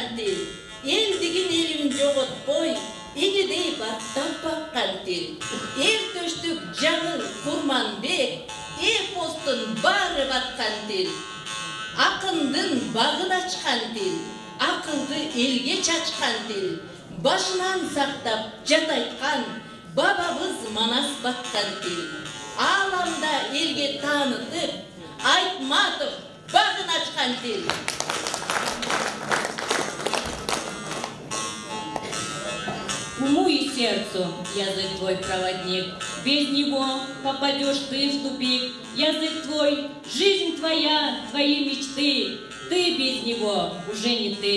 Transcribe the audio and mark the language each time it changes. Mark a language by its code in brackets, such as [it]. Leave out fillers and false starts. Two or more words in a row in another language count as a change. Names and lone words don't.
[ky] тил, элдигин элим жоготпой, инидей бактап баккан тил, эр төштүк жаңыл Курманбек, эпостун баары баткан тил, акындын багын ачкан тил, акылды элге чачкан тил, башынан сактап жат айткан бабабыз Манас баккан тил, ааламда элге таанытып Айтматов багын ачкан тил. [ru] Уму и сердцу язык твой проводник, без него попадешь ты в тупик. Язык твой Жизнь твоя, твои мечты, ты без него уже не ты.